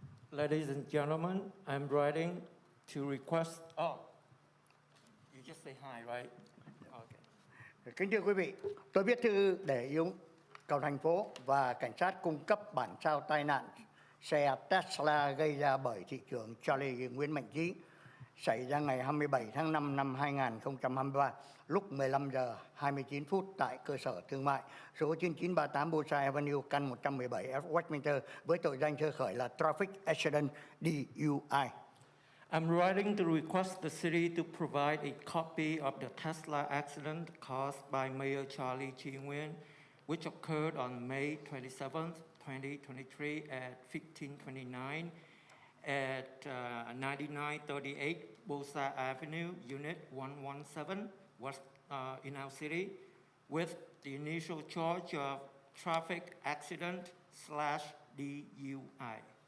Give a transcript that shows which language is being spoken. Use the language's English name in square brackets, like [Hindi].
[English] Ladies and gentlemen, I'm writing to request. Oh, you just say hi, right? Okay. [Vietnamese] Kính thưa quý vị, tôi viết thư để yêu cầu thành phố và cảnh sát cung cấp bản sao tai nạn xe Tesla gây ra bởi thị trưởng Charlie Nguyễn Mạnh Trí xảy ra ngày 27 tháng 5 năm 2023 lúc 15 giờ 29 phút tại cơ sở thương mại số 9938 Busa Avenue, căn 117 Westminster với tội danh sơ khởi là Traffic Accident DUI. [English] I'm writing to request the city to provide a copy of the Tesla accident caused by Mayor Charlie Chi Nguyen, which occurred on May 27th, 2023 at 1529 at 9938 Bosa Avenue, Unit 117, West in our city, with the initial charge of traffic accident/DUI.